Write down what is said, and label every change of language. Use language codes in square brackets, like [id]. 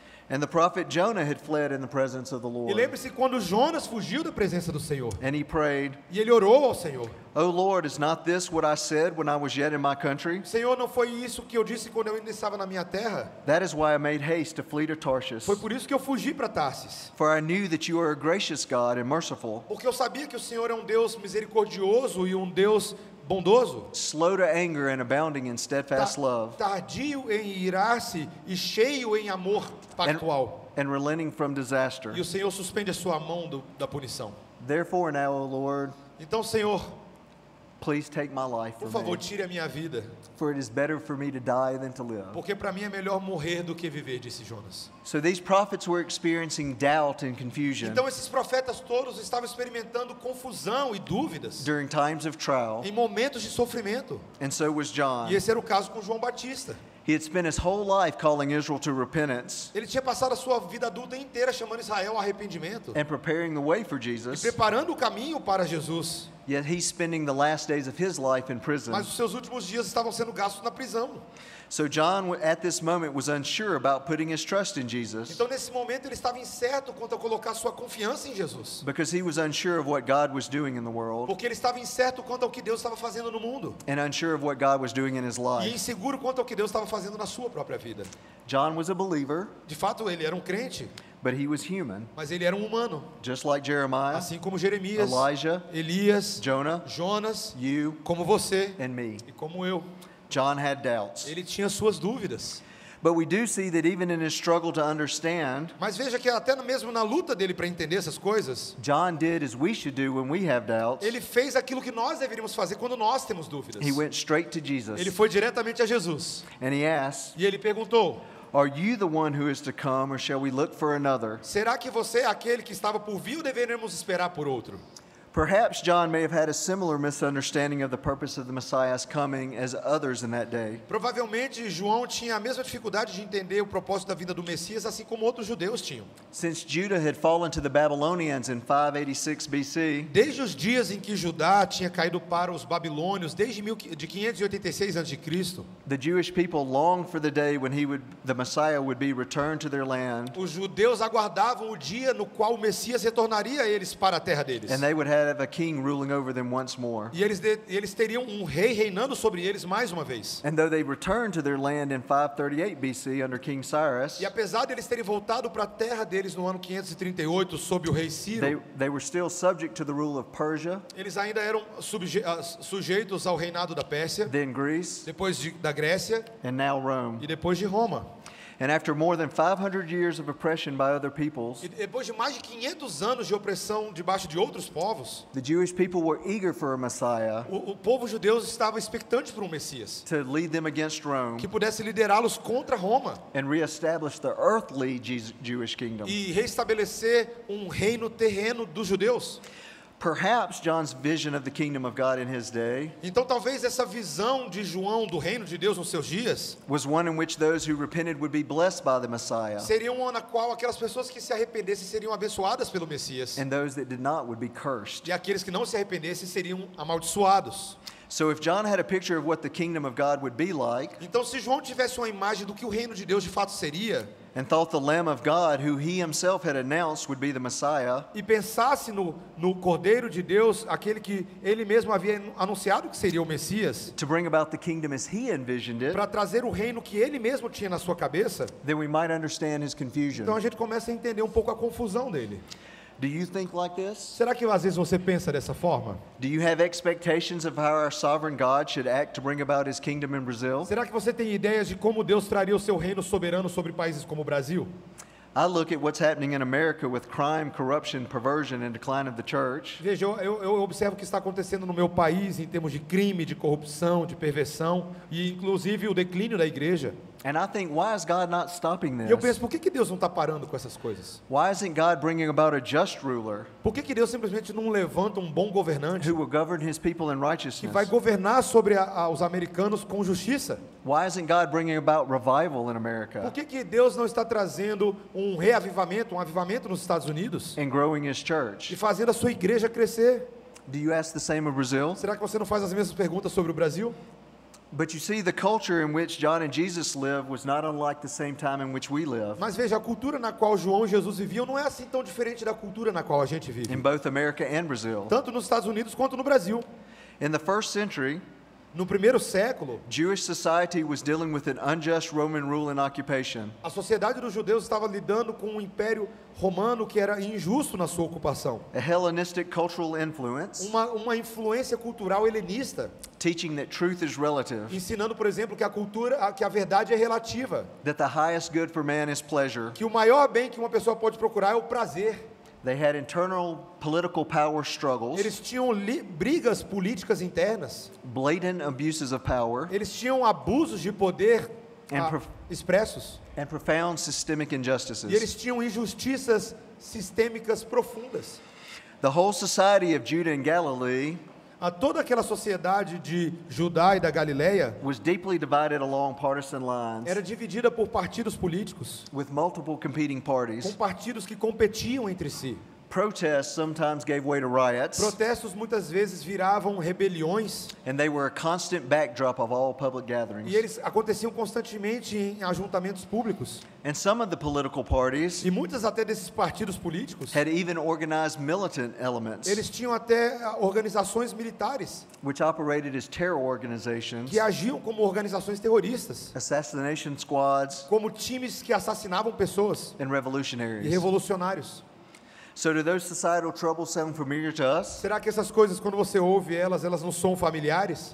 [en] And the prophet Jonah had fled in the presence of the [pt] E [en] Lord. [pt] lembre-se quando Jonas fugiu da presença do Senhor. [en] And he prayed, [pt] E ele orou ao Senhor. [en] O Lord, is not this what I said when I was yet in my country? [pt] Senhor, não foi isso que eu disse quando eu ainda estava na minha terra? [en] That is why I made haste to flee to Tarshish. [pt] Foi por isso que eu fugi para Tarsis. [en] For I knew that you are a gracious God and merciful, [pt] Porque eu sabia que o Senhor é um Deus misericordioso e um Deus bondoso. [en] slow to anger and abounding in steadfast love, [pt] Tardio em irar-se e cheio em amor pactual. [en] and relenting from disaster. [pt] E o Senhor suspende a sua mão da punição. [en] Therefore now, O Lord, [pt] Então, Senhor, [en] please take my life [pt] por [en] from [pt] favor, [en] me. [pt] tire a minha vida. [en] For it is better for me to die than to live. [pt] Porque para mim é melhor morrer do que viver, disse Jonas. [en] So these prophets were experiencing doubt and confusion [pt] Então esses profetas todos estavam experimentando confusão e dúvidas [en] during times of trial, [pt] em momentos de sofrimento. [en] and so was John. [pt] E esse era o caso com João Batista. [en] He had spent his whole life calling Israel to repentance [pt] Ele tinha passado a sua vida adulta inteira chamando Israel ao arrependimento [en] and preparing the way for [pt] e [en] Jesus, [pt] preparando o caminho para Jesus. [en] yet he's spending the last days of his life in prison. [pt] Mas os seus últimos dias estavam sendo gastos na prisão. [en] So John, at this moment, was unsure about putting his trust in Jesus [pt] Então nesse momento ele estava incerto quanto a colocar sua confiança em Jesus. [en] because he was unsure of what God was doing in the world [pt] Porque ele estava incerto quanto ao que Deus estava fazendo no mundo. [en] and unsure of what God was doing in his [pt] E [en] life. [pt] inseguro quanto ao que Deus estava fazendo na sua própria vida. [en] John was a believer, [pt] De fato, ele era um crente, [en] but he was human, [pt] mas ele era um humano. [en] just like Jeremiah, [pt] Assim como Jeremias, [en] Elijah, [pt] Elias, [en] Jonah, [pt] Jonas, [en] you, [pt] como você [en] and me. [pt] e como eu. [en] John had doubts. [pt] Ele tinha suas dúvidas. [en] But we do see that even in his struggle to understand, [pt] Mas veja que até mesmo na luta dele para entender essas coisas, [en] John did as we should do when we have doubts. [pt] ele fez aquilo que nós deveríamos fazer quando nós temos dúvidas. [en] He went straight to Jesus [pt] Ele foi diretamente a Jesus [en] and he asked, [pt] e ele perguntou: [en] Are you the one who is to come, or shall we look for another? [pt] será que você é aquele que estava por vir ou deveremos esperar por outro? [en] Perhaps John may have had a similar misunderstanding of the purpose of the Messiah's coming as others in that day. [pt] Provavelmente João tinha a mesma dificuldade de entender o propósito da vinda do Messias, assim como outros judeus tinham. [en] Since Judah had fallen to the Babylonians in 586 BC, [pt] Desde os dias em que Judá tinha caído para os babilônios, desde de 586 a.C., [en] the Jewish people longed for the day when the Messiah would be returned to their land, [pt] os judeus aguardavam o dia no qual o Messias retornaria a eles para a terra deles. [en] and they would have a king ruling over them once more. [pt] E eles teriam um rei reinando sobre eles mais uma vez. [en] And though they returned to their land in 538 BC under King Cyrus, [pt] E apesar de eles terem voltado para a terra deles no ano 538 sob o rei Ciro, [en] they were still subject to the rule of Persia, [pt] eles ainda eram sujeitos ao reinado da Pérsia, [en] then Greece, [pt] depois da Grécia [en] and now Rome. [pt] e depois de Roma. [en] And after more than 500 years of oppression by other peoples, [pt] E depois de mais de 500 anos de opressão debaixo de outros povos, [en] the Jewish people were eager for a Messiah [pt] o povo judeu estava expectante por um Messias [en] to lead them against Rome [pt] que pudesse liderá-los contra Roma [en] and reestablish the earthly Jewish kingdom. [pt] e restabelecer um reino terreno dos judeus. [en] Perhaps John's vision of the kingdom of God in his day [pt] Então talvez essa visão de João do reino de Deus nos seus dias [en] was one in which those who repented would be blessed by the Messiah, [pt] seria uma na qual aquelas pessoas que se arrependessem seriam abençoadas pelo Messias [en] and those that did not would be cursed. [pt] e aqueles que não se arrependessem seriam amaldiçoados. [en] So if John had a picture of what the kingdom of God would be like, [pt] Então se João tivesse uma imagem do que o reino de Deus de fato seria, [en] and thought the Lamb of God, who he himself had announced would be the Messiah, [pt] e pensasse no Cordeiro de Deus, aquele que ele mesmo havia anunciado que seria o Messias, [en] to bring about the kingdom as he envisioned it, [pt] para trazer o reino que ele mesmo tinha na sua cabeça, [en] then we might understand his confusion. [pt] então a gente começa a entender um pouco a confusão dele. [en] Do you think like this? [pt] Será que às vezes você pensa dessa forma? [en] Do you have expectations of how our sovereign God should act to bring about his kingdom in Brazil? [pt] Será que você tem ideias de como Deus traria o seu reino soberano sobre países como o Brasil? [en] I look at what's happening in America with crime, corruption, perversion, and decline of the church. [pt] Veja, eu observo o que está acontecendo no meu país em termos de crime, de corrupção, de perversão e inclusive o declínio da igreja. [en] And I think, why is God not stopping [pt] E eu [en] this? [pt] penso, por que Deus não está parando com essas coisas? [en] Why isn't God bringing about a just ruler [pt] Por que Deus simplesmente não levanta um bom governante [en] who will govern his people in [pt] que vai [en] righteousness? [pt] governar sobre os americanos com justiça? [en] Why isn't God bringing about revival in [pt] Por [en] America [pt] que Deus não está trazendo um reavivamento, um avivamento nos Estados Unidos [en] and growing his [pt] e [en] church? [pt] fazendo a sua igreja crescer? [en] Do you ask the same of Brazil? [pt] Será que você não faz as mesmas perguntas sobre o Brasil? [en] But you see, the culture in which John and Jesus lived was not unlike the same time in which we live [pt] Mas veja, a cultura na qual João e Jesus viviam não é assim tão diferente da cultura na qual a gente vive, [en] in both America and Brazil. [pt] tanto nos Estados Unidos quanto no Brasil. [en] In the first century, [pt] No primeiro século, [en] Jewish society was dealing with an unjust Roman rule and occupation. [pt] a sociedade dos judeus estava lidando com um império romano que era injusto na sua ocupação. [en] A Hellenistic cultural influence, [pt] Uma influência cultural helenista, [en] teaching that truth is relative, [pt] ensinando, por exemplo, que a verdade é relativa, [en] that the highest good for man is pleasure. [pt] que o maior bem que uma pessoa pode procurar é o prazer. [en] They had internal political power struggles, [pt] Eles tinham brigas políticas internas, [en] blatant abuses of power, [pt] eles tinham abusos de poder expressos, [en] and profound systemic [pt] e [en] injustices. [pt] eles tinham injustiças sistêmicas profundas. [en] The whole society of Judah and Galilee [pt] Toda aquela sociedade de Judá e da Galileia [en] was deeply divided along partisan lines, [pt] era dividida por partidos políticos, [en] with multiple competing [pt] com [en] parties. [pt] partidos que competiam entre si. [en] Protests sometimes gave way to riots, [pt] Protestos muitas vezes viravam rebeliões [en] and they were a constant backdrop of all public [pt] e [en] gatherings. [pt] eles aconteciam constantemente em ajuntamentos públicos. [en] And some of the political parties [pt] E muitas até desses partidos políticos, [en] had even organized militant elements, [pt] eles tinham até organizações militares [en] which operated as terror organizations, [pt] que agiam como organizações terroristas, [en] assassination squads, [pt] como times que assassinavam pessoas [en] and [pt] e [en] revolutionaries. [pt] revolucionários. [en] So do those societal troubles sound familiar to us? [pt] Será que essas coisas, quando você ouve elas não são familiares?